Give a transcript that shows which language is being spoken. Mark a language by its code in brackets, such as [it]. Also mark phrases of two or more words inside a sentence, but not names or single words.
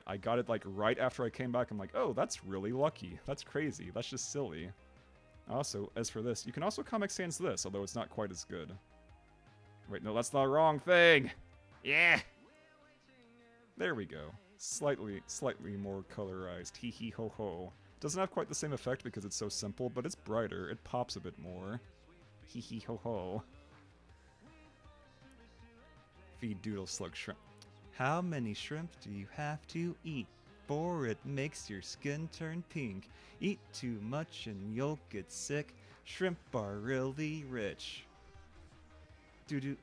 [en] I got it, like, right after I came back. I'm like, oh, that's really lucky. That's crazy. That's just silly. Also, as for this, you can also Comic Sans this, although it's not quite as good. Wait, no, that's the wrong thing! Yeah! There we go. Slightly more colorized. Hee hee ho ho. Doesn't have quite the same effect because it's so simple, but it's brighter. It pops a bit more. Hee hee ho ho. Feed Doodle Slug shrimp. How many shrimp do you have to eat? For it makes your skin turn pink. Eat too much and you'll get sick. Shrimp are really rich. do do.